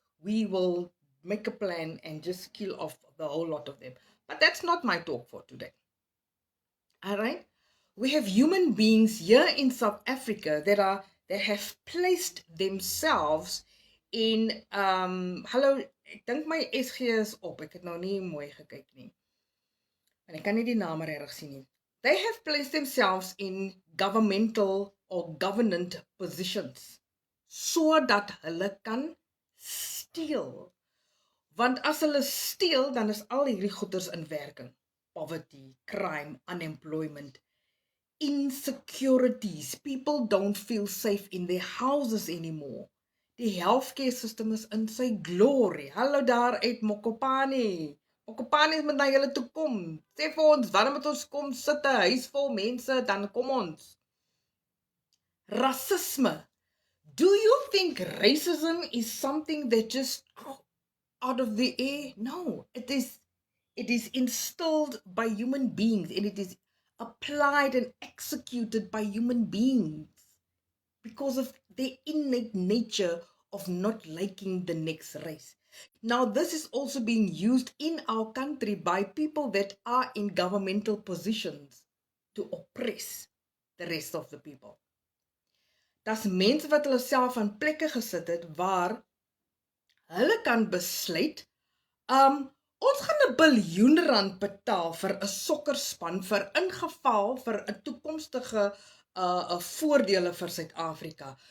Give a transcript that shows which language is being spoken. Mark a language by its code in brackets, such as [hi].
[en] We will make a plan and just kill off the whole lot of them. But that's not my talk for today. All right? We have human beings here in South Africa that have placed themselves in [af] hallo, ek dink my SG is op. Ek het nou nie mooi gekyk nie. En ek kan nie die name reg sien nie. [en] They have placed themselves in governmental or governant positions [af] sodat hulle kan steel. Want as hulle steel, dan is al hierdie goeders in werking. [en] Poverty, crime, unemployment, insecurities. People don't feel safe in their houses anymore. [af] Die healthcare system is in sy glory. Hallo daar uit Mokopane. Mokopane is met na julle toe kom. Sê vir ons, waarom moet ons kom sit 'n huis vol mense, dan kom ons. Racisme. [en] Do you think racism is something that just out of the air? No, it is instilled by human beings and it is applied and executed by human beings because of their innate nature of not liking the next race. Now, this is also being used in our country by people that are in governmental positions to oppress the rest of the people. [af] Dis mense wat hulle self aan plekke gesit het waar hulle kan besluit, ons gaan R1 biljoen betaal vir 'n sokkerspan vir ingeval vir 'n toekomstige voordele vir Suid-Afrika.